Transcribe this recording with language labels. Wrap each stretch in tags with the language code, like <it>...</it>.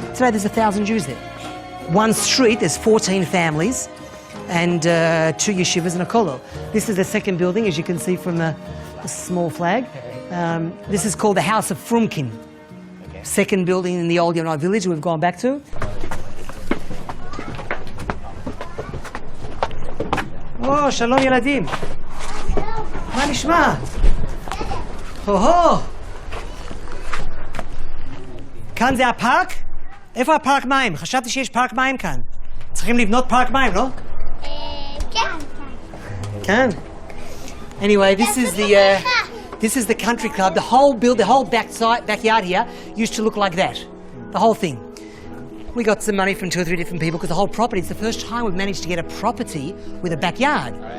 <en>Today there's 1,000 Jews there. One street, there's 14 families and 2 yeshivas and a kollel. This is the second building, as you can see from the small flag. This is called the House of Frumkin. Second building in the old Yemenite village we've gone back to.</en> <he>Oh, שלום ילדים. מה נשמע? הו-הו. כאן זה הפארק? איפה הפארק מים? חשבתי שיש פארק מים כאן. צריכים לבנות פארק מים, לא? כן. כן.</he> <en>Anyway, this is the country club. The whole backyard here used to look like that. The whole thing. We got some money from 2 or 3 different people because the whole property, it's the first time we've managed to get a property with a backyard.</en>